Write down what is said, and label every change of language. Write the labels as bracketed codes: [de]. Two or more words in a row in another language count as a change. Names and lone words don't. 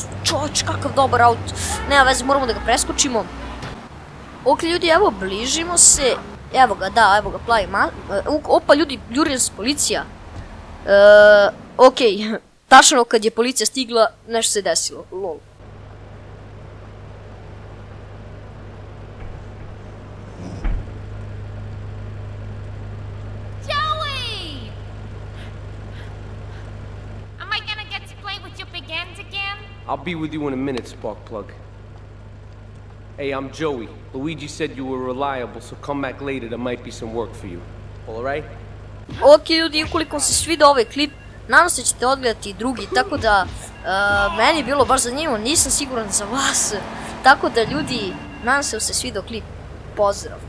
[sr] Čoč, kakav dobar auto. Nema veze, moramo da ga preskočimo. Ok ljudi, evo bližimo se. Evo ga, da, evo ga, plavi opa ljudi, juri nas policija. Ok, tačno kad je policija stigla, nešto se desilo, lol. [en] Joey! Am I gonna get to play with your big ends again? I'll be with you in a minute, Sparkplug. Hey, I'm Joey. Luigi said you were reliable, so come back later, there might be some work for you. All right? [sr] Ok ljudi, ukoliko vam se svidio ovaj klip, nadam se ćete odgledati i drugi, tako da meni je bilo baš zanimljivo, nisam siguran za vas. Tako da ljudi, nadam se da se svidio klip. Pozdrav!